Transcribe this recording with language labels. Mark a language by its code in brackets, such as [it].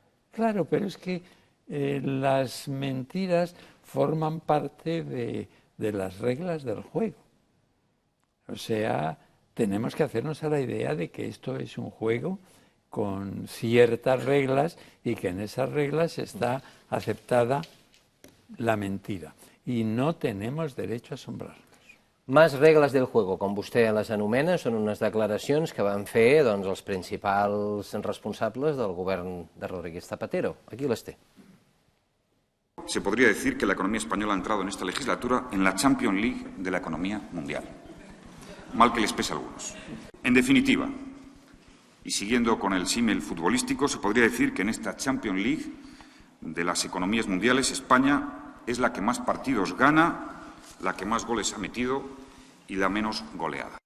[es] Claro, pero es que las mentiras forman parte de las reglas del juego. O sea, tenemos que hacernos a la idea de que esto es un juego con ciertas reglas y que en esas reglas está aceptada la mentira. Y no tenemos derecho a asombrarnos. [ca] Més regles [es] del juego, [ca] com vostè les anomena, són unes declaracions que van fer doncs, els principals responsables del govern de Rodríguez Zapatero. Aquí les té. [es] Se podría decir que la economía española ha entrado en esta legislatura en la Champions League de la economía mundial. Mal que les pese a algunos. En definitiva, y siguiendo con el símil futbolístico, se podría decir que en esta Champions League de las economías mundiales, España es la que más partidos gana, la que más goles ha metido y la menos goleada.